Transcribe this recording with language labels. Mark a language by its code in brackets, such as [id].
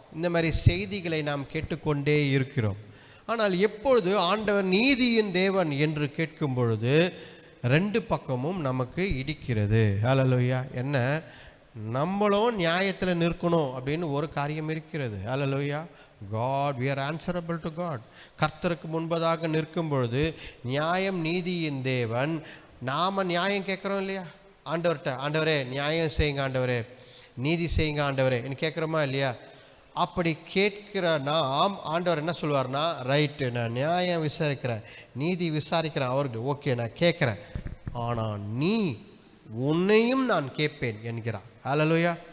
[ta] இந்த மாதிரி செய்திகளை நாம் கேட்டுக்கொண்டே இருக்கிறோம். ஆனால் எப்பொழுது ஆண்டவர் நீதியின் தேவன் என்று கேட்கும் பொழுது ரெண்டு பக்கமும் நமக்கு இடிக்கிறது. ஹல்லேலூயா. என்ன, நம்மளும் நியாயத்தில் நிற்கணும் அப்படின்னு ஒரு காரியம் இருக்கிறது. ஹல்லேலூயா. [en] God, we are answerable to God. [ta] கர்த்தருக்கு முன்பதாக நிற்கும் பொழுது நியாயம் நீதியின் தேவன். நாம் நியாயம் கேட்குறோம் இல்லையா ஆண்டவர்கிட்ட? ஆண்டவரே நியாயம் செய்யுங்க, ஆண்டவரே நீதி செய்யுங்க ஆண்டவரே என்று கேட்குறோமா இல்லையா? அப்படி கேட்கிற நாம் ஆண்டவர் என்ன சொல்வார்னா, ரைட்டு, நான் நியாயம் விசாரிக்கிறேன், நீதி விசாரிக்கிறேன், அவருக்கு ஓகே, நான் கேட்குறேன், ஆனால் உன்னையும் நான் கேட்பேன் என்கிறார். ஹல்லேலூயா.